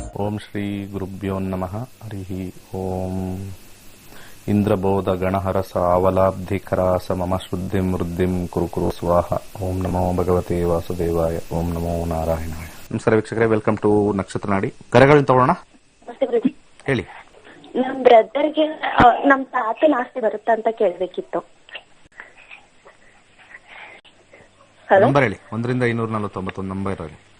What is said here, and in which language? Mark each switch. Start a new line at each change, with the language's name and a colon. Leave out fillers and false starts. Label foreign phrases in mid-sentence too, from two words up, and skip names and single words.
Sanskrit: ಓಂ ಶ್ರೀ ಗುರುಭ್ಯೋ ನಮಃ. ಹರಿ ಓಂ. ಇಂದ್ರಬೋಧ ಗಣಹರಸ ಅವಲಾಬ್ಧಿಕರಾಸ ಮಮ ಶುದ್ಧಿಂ ವೃದ್ಧಿಂ ಕುರು ಸ್ವಾಹ. ಓಂ ನಮೋ ಭಗವತೆ ವಾಸುದೇವಾಯ. ಓಂ ನಮೋ ನಾರಾಯಣಾಯ.
Kannada: ನಮಸ್ಕಾರ ವೀಕ್ಷಕರೇ,
English: welcome to
Kannada: ನಕ್ಷತ್ರ ನಾಡಿ. ಕರೆಗಳನ್ನು ತಗೊಳ್ಳೋಣ. ಹೇಳಿ. ನಮ್ ಬ್ರದರ್ಗೆ ನಮ್ ತಾತನ ಆಸ್ತಿ ಬರುತ್ತಾ ಅಂತ ಕೇಳ್ಬೇಕಿತ್ತು. ನಂಬರ್ ಹೇಳಿ. 1ರಿಂದ 241 ನಂಬರ್ ಹೇಳಿ.